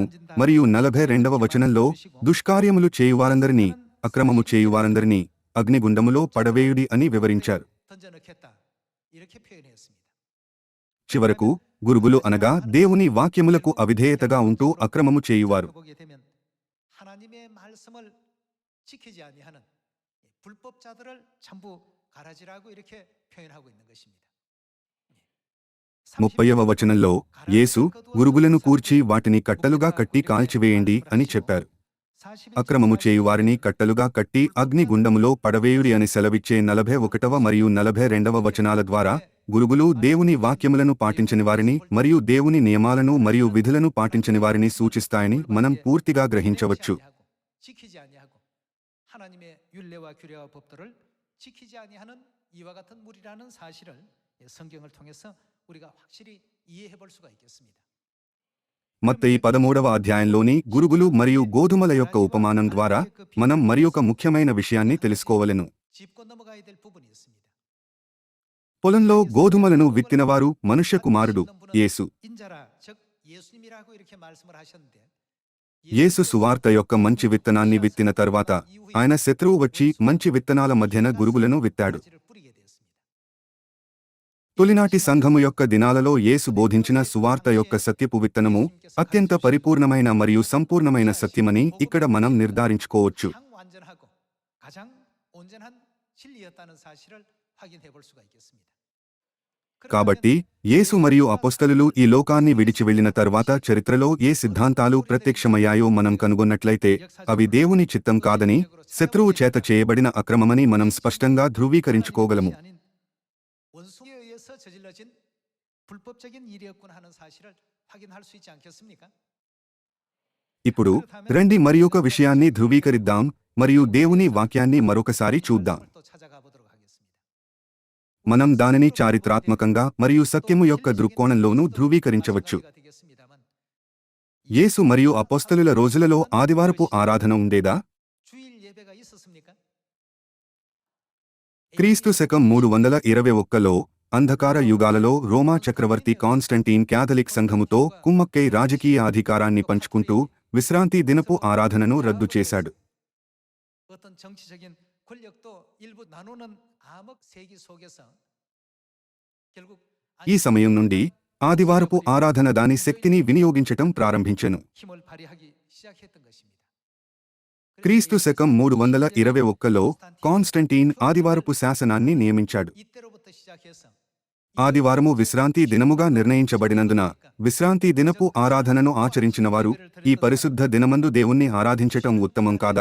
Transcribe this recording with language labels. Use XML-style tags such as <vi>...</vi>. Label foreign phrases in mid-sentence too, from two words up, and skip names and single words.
<te>మరియు 42వ వచనంలో దుష్కార్యములు చేయువారందరినీ, అక్రమము చేయువారందరినీ అగ్నిగుండములో పడవేయుడి అని వివరించారు. చివరకు గురుగులు అనగా దేవుని వాక్యములకు అవిధేయతగా ఉంటూ అక్రమము చేయువారు.</te> <ko>하나님의 말씀을 지키지 아니하는 불법자들을 전부 가라지라고 이렇게 표현하고 있는 것입니다.</ko> <te>30వ వచనంలో యేసు గురుగులను కూర్చి వాటిని కట్టలుగా కట్టి కాల్చివేయండి అని చెప్పారు. అక్రమము చేయువారిని కట్టలుగా కట్టి అగ్నిగుండములో పడవేయుడి అని సెలవిచ్చే 41వ మరియు 42వ వచనాల ద్వారా గురుగులు దేవుని వాక్యములను పాటించని వారిని మరియు దేవుని నియమాలను మరియు విధులను పాటించని వారిని సూచిస్తాయని మనం పూర్తిగా గ్రహించవచ్చు.</te> <ko>하나님의 율례와 규례와 법들을 지키지 아니하는 이와 같은 무리라는 사실을 성경을 통해서 우리가 확실히 이해해 볼 수가 있겠습니다.</ko> <te>మత్తయి 13వ అధ్యాయంలోని గురుగులు మరియు గోధుమల యొక్క ఉపమానం ద్వారా మనం మరియొక ముఖ్యమైన విషయాన్ని తెలుసుకోవలెను.</te> <ko>짚고 넘어가야 될 부분이 있습니다.</ko> <te>పొలంలో గోధుమలను విత్తినవారు మనుష్య కుమారుడు యేసు.</te> <ko>인자라 즉 예수님이라고 이렇게 말씀을 하셨는데</ko> <te>యేసు సువార్త యొక్క మంచి విత్తనాన్ని విత్తిన తర్వాత ఆయన శత్రువు వచ్చి మంచి విత్తనాల మధ్యన గురుగులను విత్తాడు. తొలినాటి సంఘము యొక్క దినాలలో యేసు బోధించిన సువార్త యొక్క సత్యపు విత్తనము అత్యంత పరిపూర్ణమైన మరియు సంపూర్ణమైన సత్యమని ఇక్కడ మనం నిర్ధారించుకోవచ్చు.</te> <ko>가장 온전한 진리였다는 사실을 확인해 볼 수가 있겠습니다.</ko> <te>కాబట్టి యేసు మరియు అపోస్తలులు ఈ లోకాన్ని విడిచి వెళ్లిన తర్వాత చరిత్రలో ఏ సిద్ధాంతాలు ప్రత్యక్షమయ్యాయో మనం కనుగొన్నట్లయితే అవి దేవుని చిత్తం కాదని, శత్రువు చేత చేయబడిన అక్రమమని మనం స్పష్టంగా ధృవీకరించుకోగలము.</te> <ko>원수에 의해서 저질러진 불법적인 일이었구나 하는 사실을 확인할 수 있지 않겠습니까?</ko> <te>ఇప్పుడు రండి మరియొక విషయాన్ని ధృవీకరిద్దాం మరియు దేవుని వాక్యాన్ని మరొకసారి చూద్దాం.</te> <ko>또 찾아가 보도록 하겠습니다.</ko> <te>మనం దానిని చారిత్రాత్మకంగా మరియు సత్యము యొక్క దృక్కోణంలోనూ ధృవీకరించవచ్చు. యేసు మరియు అపోస్తలుల రోజులలో ఆదివారపు ఆరాధన ఉండేదా?</te> <ko>주일 예배가 있었습니까?</ko> <te>క్రీస్తు శకం 321లో అంధకార యుగాలలో రోమా చక్రవర్తి కాన్స్టంటీన్ క్యాథలిక్ సంఘముతో కుమ్మక్కై రాజకీయ అధికారాన్ని పంచుకుంటూ విశ్రాంతి దినపు ఆరాధనను రద్దు చేశాడు.</te> <ko>어떤 정치적인 권력도 일부 나누는 암흑 세기 속에서 결국</ko> <te>ఈ సమయం నుండి ఆదివారపు ఆరాధన దాని శక్తిని వినియోగించటం ప్రారంభించెను.</te> <ko>힘을 발휘하기 시작했던 것입니다.</ko> <te>క్రీస్తు శకం 321లో కాన్స్టంటీన్ ఆదివారపు శాసనాన్ని నియమించాడు.</te> <ko>이때로부터 시작해서</ko> <te>ఆదివారము విశ్రాంతి దినముగా నిర్ణయించబడినందున విశ్రాంతి దినపు ఆరాధనను ఆచరించినవారు ఈ పరిశుద్ధ దినమందు దేవుణ్ణి ఆరాధించటం ఉత్తమం కాదా</te>